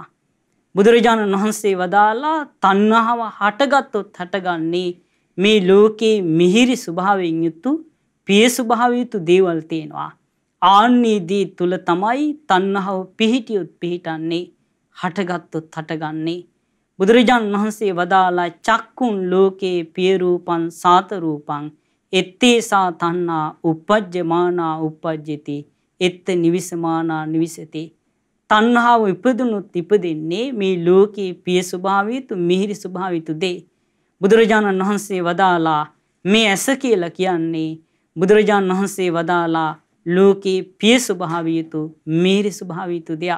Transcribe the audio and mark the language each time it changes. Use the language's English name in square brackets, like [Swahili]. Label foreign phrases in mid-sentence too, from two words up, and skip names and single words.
[Sinhala] බුදුරජාණන් වහන්සේ වදාලා තණ්හාව හටගත්තොත් හටගන්නේ මේ ලෝකේ මිහිරි ස්වභාවයෙන් යුතු පිය ස්වභාවයෙන් යුතු දේවල් තියෙනවා. ආන්නේදී තුල තමයි තණ්හාව පිහිටියොත් පිහිටන්නේ, හටගත්තොත් හටගන්නේ. බුදුරජාණන් වහන්සේ වදාලා [Pali] චක්කුන් ලෝකේ පිය රූපං සාත රූපං එත්තේසා තණ්හා උපජ්ජමානා උපජ්ජති එත්ත නිවිසමානා නිවිසති. [Sinhala] තණ්හාව ඉපදුනොත් ඉපදෙන්නේ මේ ලෝකේ පිය ස්වභාවයතු මිහිරි ස්වභාවයතු දේ. බුදුරජාණන් වහන්සේ වදාලා මේ ඇස කියලා කියන්නේ බුදුරජාණන් වහන්සේ වදාලා ලෝකේ පිය ස්වභාවයතු මිහිරි ස්වභාවයතු දෙයක්.